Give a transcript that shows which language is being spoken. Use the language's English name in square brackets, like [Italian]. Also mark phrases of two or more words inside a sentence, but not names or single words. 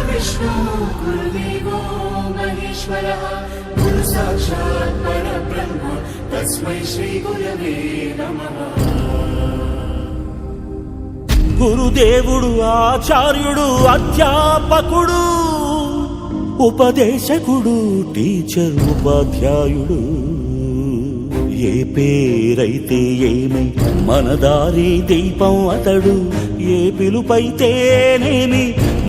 [Sanskrit] विष्णु गुरुदेवो महेश्वरः गुरु साक्षात् परब्रह्म तस्मै श्री गुरवे नमः [Telugu] గురుదేవుడు ఆచార్యుడు అధ్యాపకుడు ఉపదేశకుడు టీచర్ ఉపాధ్యాయుడు ఏ పేరైతే ఏమై మన దారి దీపం అతడు ఏ పిలుపైతేనేమి